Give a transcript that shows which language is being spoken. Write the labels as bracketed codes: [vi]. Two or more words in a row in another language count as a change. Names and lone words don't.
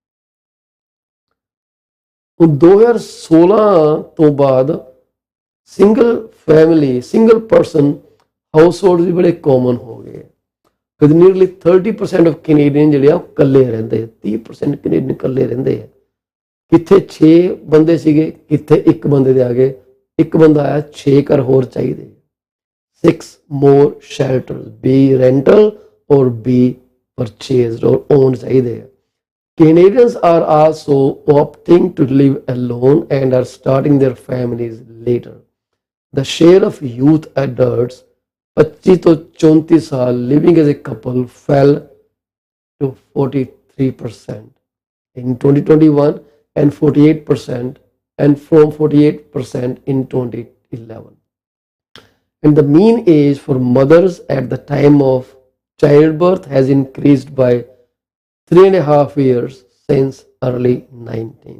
[pa] ਹੁਣ 2016 ਤੋਂ ਬਾਅਦ [en] single person household [pa] ਵੀ ਬੜੇ ਕਾਮਨ ਹੋ ਗਏ। [en] with nearly 30% of Canadian [pa] ਜਿਹੜੇ ਆ ਉਹ ਇਕੱਲੇ ਰਹਿੰਦੇ ਆ। 30% ਕੈਨੇਡੀਅਨ ਇਕੱਲੇ ਰਹਿੰਦੇ ਆ। ਕਿੱਥੇ 6 ਬੰਦੇ ਸੀਗੇ, ਕਿੱਥੇ ਇੱਕ ਬੰਦੇ ਦੇ ਆ ਗਏ, ਇੱਕ ਬੰਦਾ ਆਇਆ 6 ਘਰ ਹੋਰ ਚਾਹੀਦੇ। [en] 6 more shelters, be rental or be purchased or owned [pa] ਚਾਹੀਦੇ ਆ। [en] Canadians are also opting to live alone and are starting their families later. The share of youth adults 25 [pa] ਤੋਂ 34 ਸਾਲ [en] living as a couple fell to 43% in 2021 and 48% and from 48% in 2011. And the mean age for mothers at the time of childbirth has increased by 3.5 years since early 19th.